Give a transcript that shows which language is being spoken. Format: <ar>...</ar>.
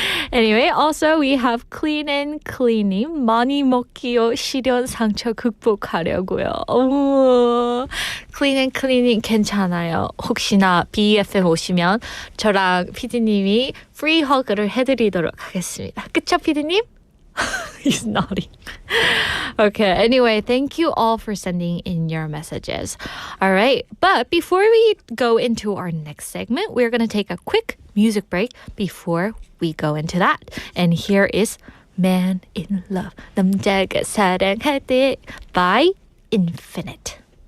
<en>Anyway, also we have Clean and Cleaning.</en> <ko>많이 먹기요. 시련 상처 극복하려고요. 오, Clean and Cleaning 괜찮아요. 혹시나 BFM 오시면 저랑 PD님이 프리 허그를 해드리도록 하겠습니다. 그쵸, PD님?</ko> <en>He's nodding. Okay, anyway, thank you all for sending in your messages. All right, but before we go into our next segment, we're going to take a quick music break before we go into that. And here is Man in Love.</en> <ko>남자가 사랑할 때 by Infinite.</ko>